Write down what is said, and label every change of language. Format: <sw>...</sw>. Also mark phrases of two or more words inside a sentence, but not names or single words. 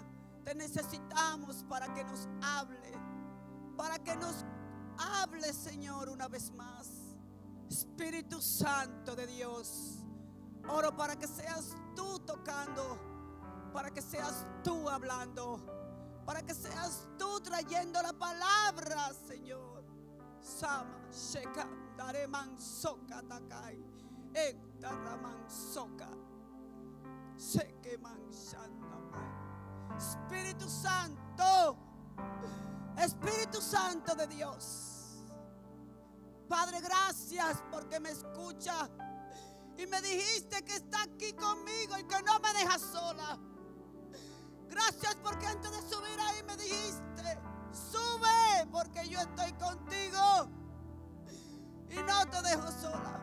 <es>Te necesitamos para que nos hable. Para que nos hable, Señor, una vez más. Espíritu Santo de Dios, oro para que seas tú tocando, para que seas tú hablando, para que seas tú trayendo la palabra, Señor. Sama sheka dareman soka takai ekdaraman soka sekeman shandamai. Espíritu Santo, Espíritu Santo de Dios. Padre, gracias porque me escucha y me dijiste que está aquí conmigo y que no me dejas sola. Gracias porque antes de subir ahí me dijiste: sube porque yo estoy contigo y no te dejo sola.</es>